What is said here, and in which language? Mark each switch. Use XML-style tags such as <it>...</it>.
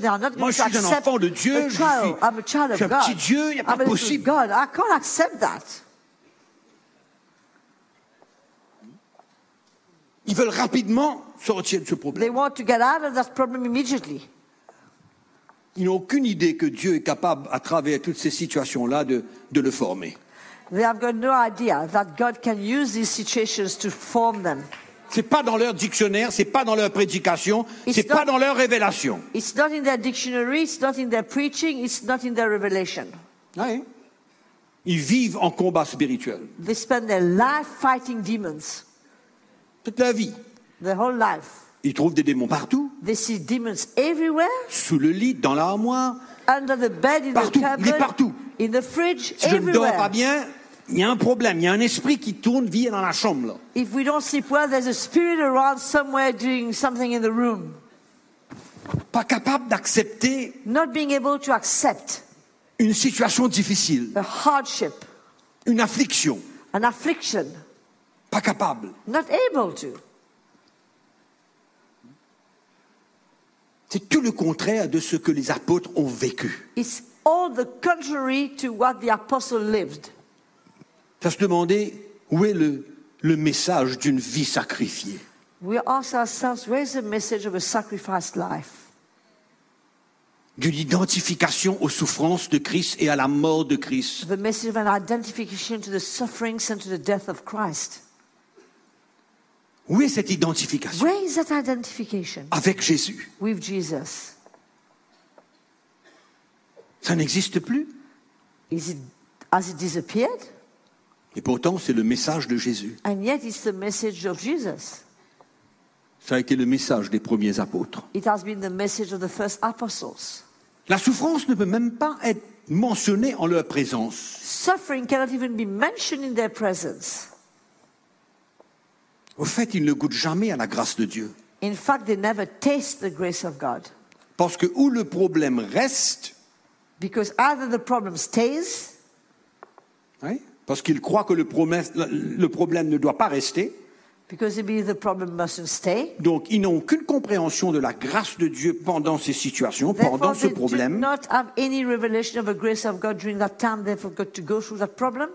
<en>They are not going to accept.</en> <fr>Moi, je suis un enfant de Dieu.</fr> <en>I'm a child of God.</en> <fr>Je suis un petit Dieu. Il n'est pas possible.</fr> <en>God, I can't accept that.</en> <fr>Ils veulent rapidement sortir de ce problème.</fr> <en>They want to get out of that problem immediately.</en> <fr>Ils n'ont aucune idée que Dieu est capable, à travers toutes ces situations-là, de le former.</fr> <en>They have got no idea that God can use these situations to form them.</en> <fr>C'est pas dans leur dictionnaire, c'est pas dans leur prédication, c'est pas dans leur révélation.</fr> <en>It's not in their dictionary, it's not in their preaching, it's not in their revelation.</en> <fr>Oui. Ils vivent en combat spirituel.</fr> <en>They spend their life fighting demons.</en> <fr>Toute leur vie.</fr> <en>Their whole life.</en> <fr>Ils trouvent des démons partout.</fr> <en>They see demons everywhere.</en> <fr>Sous le lit, dans l'armoire.</fr> <en>Under the bed, in</en> <fr>partout,</fr> <en>the cupboard,</en> <fr>mais partout.</fr> <en>In the fridge,</en> <fr>si je ne dors pas bien, il y a un problème. Il y a un esprit qui tourne, vit dans la chambre.</fr> <en>If we don't sleep well, there's a spirit around somewhere doing something in the room.</en> <fr>Pas capable d'accepter.</fr> <en>Not being able to accept.</en> <fr>Une situation difficile.</fr> <en>A hardship.</en> <fr>Une affliction.</fr> <en>An affliction.</en> <fr>Pas capable.</fr> <en>Not able to.</en> <fr>C'est tout le contraire de ce que les apôtres ont vécu.</fr> <en>It's all the contrary to what the apostles lived.</en> <fr>Ça se demandait où est le message d'une vie sacrifiée.</fr> <en>We ask ourselves where is the message of a sacrificed life?</en> <fr>D'une identification aux souffrances de Christ et à la mort de Christ.</fr> <en>The message of an identification to the sufferings and to the death of Christ.</en> <fr>Où est cette identification?</fr> <en>Where is that identification?</en> <fr>Avec Jésus.</fr> <en>With Jesus.</en> <fr>Ça n'existe plus.</fr> <en>Has it disappeared?</en> <fr>Et pourtant, c'est le message de Jésus.</fr> <en>And yet, it's the message of Jesus.</en> <fr>Ça a été le message des premiers apôtres.</fr> <en>It has been the message of the first apostles.</en> <fr>La souffrance ne peut même pas être mentionnée en leur présence.</fr> <en>Suffering cannot even be mentioned in their presence.</en> <fr>Au fait, ils ne goûtent jamais à la grâce de Dieu.</fr> <en>In fact, they never taste the grace of God.</en> <fr>Parce que où le problème reste,</fr> <en>because either the problem stays,</en> <fr>oui, parce qu'ils croient que le problème ne doit pas rester,</fr> <en>because maybe the problem mustn't stay,</en> <fr>donc ils n'ont aucune compréhension de la grâce de Dieu pendant ces situations,</fr> <en>therefore,</en> <fr>pendant ce problème.</fr> <en>They do not have any revelation of the grace of God during that time, therefore got to go through that problem.</en>